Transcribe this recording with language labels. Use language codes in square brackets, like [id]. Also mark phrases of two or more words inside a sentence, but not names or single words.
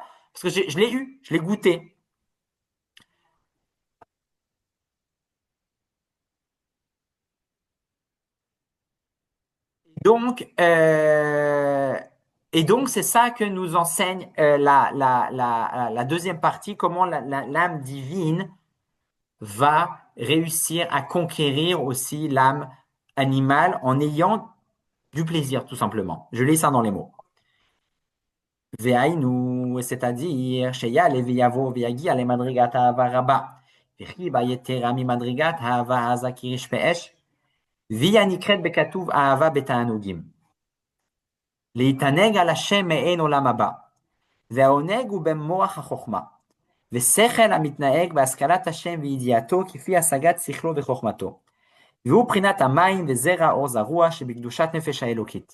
[fr] Parce que je l'ai eu, je l'ai goûté. Donc, et donc c'est ça que nous enseigne la deuxième partie, comment l'âme divine va réussir à conquérir aussi l'âme animale en ayant du plaisir, tout simplement. Je lis ça dans les mots. והיינו, c'est-à-dire, [he] שיעלה ויבוא ויגיע למדרגת אהבה רבה, וכי בה יתרה ממדרגת אהבה עזה כריש באש, והיא הנקראת בכתוב אהבה בתענוגים. להתענג על השם מעין עולם הבא, והעונג הוא במוח החוכמה, ושכל המתנהג בהשכלת השם וידיעתו כפי השגת שכלו וחוכמתו, והוא בחינת המים וזרע עוז הרוח שבקדושת נפש האלוקית.